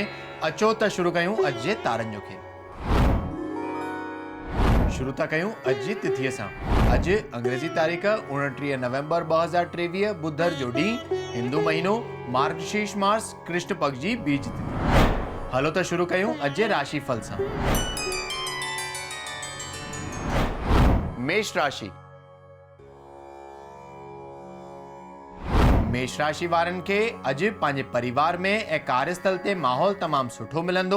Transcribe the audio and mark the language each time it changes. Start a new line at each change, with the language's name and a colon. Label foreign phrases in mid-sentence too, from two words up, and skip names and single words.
Sindhi: अचो त शुरू कयूं अॼु जे तारनि जो खेल। शुरू था कयूं अॼु जी तिथीअ सां। अॼु अंग्रेज़ी तारीख़ 29 नवंबर 2023 बुधर जो ॾींहुं, हिंदू महीनो मार्गशीर्ष मास, कृष्ण पक्ष जी बीज तिथि। हलो त शुरू कयूं अॼु जे राशि फल सां। मेष राशि। मेष राशि वारनि खे अॼु पंहिंजे परिवार में ऐं कार्यस्थल ते माहौल तमामु सुठो मिलंदो।